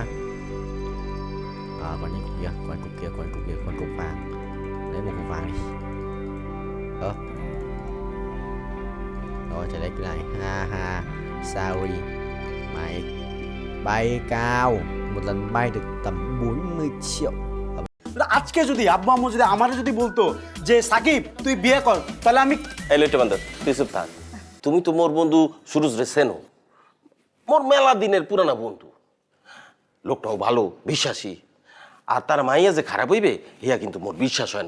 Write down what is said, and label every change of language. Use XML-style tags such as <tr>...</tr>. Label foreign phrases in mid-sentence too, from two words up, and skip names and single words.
<vi>Còn những cục kia, con cục vàng. Lấy một cục vàng đi. Rồi chạy lấy cái này. Ha sorry. Mày bay cao, một lần bay được tầm 40 triệu.</vi> <bn>আজকে যদি আব্বু আম্মু যদি আমারে যদি বলতো যে সাকিব তুই বিয়ে কর, তাহলে আমি এই লইটা বান্ধব তুই চুপ থাক। তুমি তো মোর বন্ধু সুরজ রে চেনো, মোর মেলা দিনের পুরানা বন্ধু। লোকটাও ভালো, বিশ্বাসী। আর তার মাইয়া যে খারাপ হইবে ইয়া কিন্তু মোর বিশ্বাস হয় না।</bn>